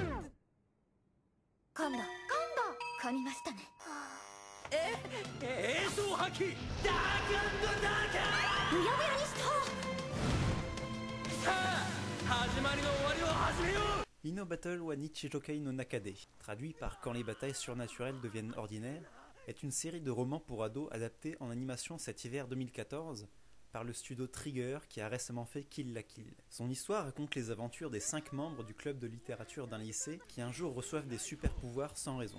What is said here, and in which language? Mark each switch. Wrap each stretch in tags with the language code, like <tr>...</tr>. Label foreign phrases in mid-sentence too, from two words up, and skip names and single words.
<ja>噛んだ噛みましたね。映像破棄ダークダーク。うやむやにした。さあ始まりの終わりを始めよう。</ja> <fr>Ino Battle wa Nichijokei no Nakade, traduit par Quand les batailles surnaturelles deviennent ordinaires, est une série de romans pour ados adaptés en animation cet hiver 2014 par le studio Trigger qui a récemment fait Kill la Kill. Son histoire raconte les aventures des 5 membres du club de littérature d'un lycée qui un jour reçoivent des super pouvoirs sans raison.</fr>